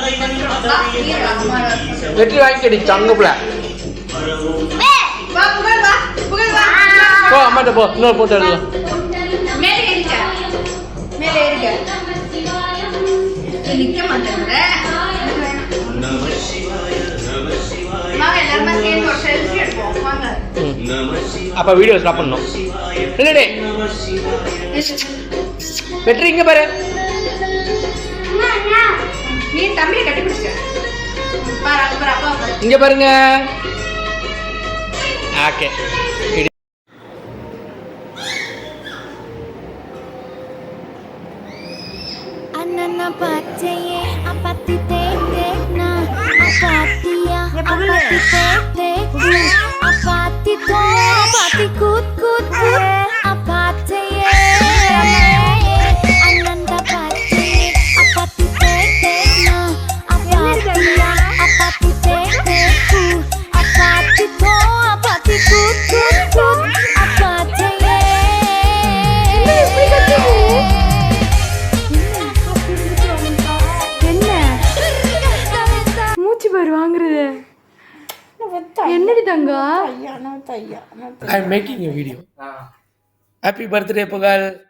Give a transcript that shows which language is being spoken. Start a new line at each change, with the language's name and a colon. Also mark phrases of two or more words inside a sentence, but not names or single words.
Tamil: வெற்றி வாங்கிக்கடி தங்கப்புல போ அம்மாட்ட போ இன்னொரு போட்டோ எடுக்கலாம் அப்ப
English: video stop
Tamil: பண்ணணும் இல்லடே வெற்றி இங்க பாரு நீ தம்பியை கட்டி பிடிச்ச இங்க பாருங்க ஓகே Anana pacaye apati tete na apati ya apati tete apati to apati kut kut kut apataye ananda pacaye apati tete na apati ya apati tete apati to apati kut kut kut apataye மூச்சு பாரு வாங்குறது என்னடி தங்கம்
English: I am making a video happy birthday Pugazh